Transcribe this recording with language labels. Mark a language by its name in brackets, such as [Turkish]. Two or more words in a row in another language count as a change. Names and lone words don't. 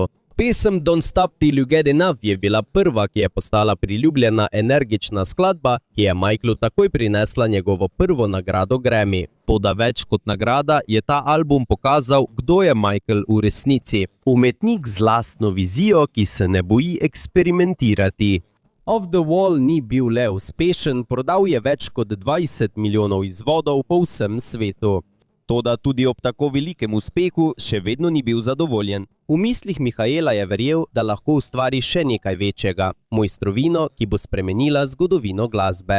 [Slovenian] Pesem Don't Stop Till You Get Enough je bila prva, ki je postala priljubljena energična skladba, ki je Michaelu takoj prinesla njegovo prvo nagrado Grammy. Toda več kot nagrada je ta album pokazal, kdo je Michael v resnici. Umetnik z lastno vizijo, ki se ne boji eksperimentirati. Off the Wall ni bil le uspešen, prodal je več kot 20 milijonov izvodov po vsem svetu. Toda tudi ob tako velikem uspehu še vedno ni bil zadovoljen. V mislih Michaela je verjel, da lahko ustvari še nekaj večjega, mojstrovino, ki bo spremenila zgodovino glasbe.